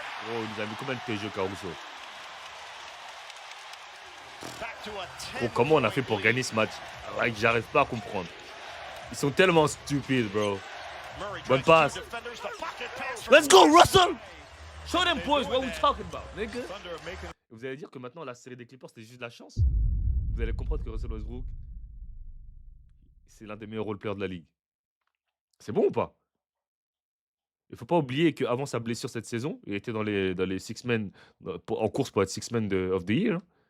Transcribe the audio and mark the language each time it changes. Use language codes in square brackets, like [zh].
[fr] Oh, il nous a mis combien de TG, Caruso? Oh, comment on a fait pour gagner ce match? Like, j'arrive pas à comprendre. Ils sont tellement stupides, bro. Bonne passe. [en] Let's go, Russell! Show them boys what we talking about, nigga. [fr] Vous allez dire que maintenant, la série des Clippers, c'était juste de la chance? Vous allez comprendre que Russell Westbrook, c'est l'un des meilleurs role-players de la ligue. C'est bon ou pas? Il faut pas oublier qu'avant sa blessure cette saison, il était dans les six men en course pour être six men of the year.